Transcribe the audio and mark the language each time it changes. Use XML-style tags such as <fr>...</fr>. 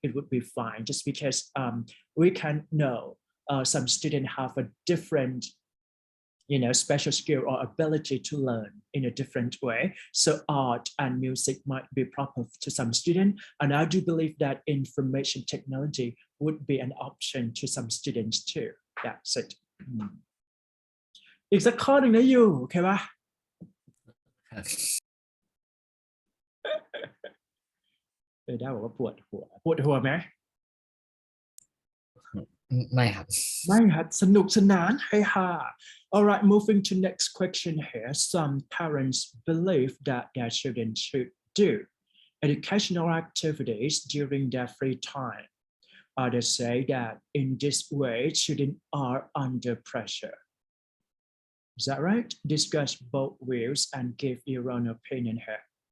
<en>It would be fine, just because we can know some students have a different special skill or ability to learn in a different way. So art and music might be proper to some students. And I do believe that information technology would be an option to some students too. That's it.</en> <th>อีกสักข้อหนึ่งนะอยู่โอเคปะ ได้บอกว่าปวดหัวไหม ไม่ครับ ไม่ครับสนุกสนานเฮฮา</th> <en>All right, moving to next question here. Some parents believe that their children should do educational activities during their free time. Others say that in this way, children are under pressure. Is that right? Discuss both views and give your own opinion here.</en>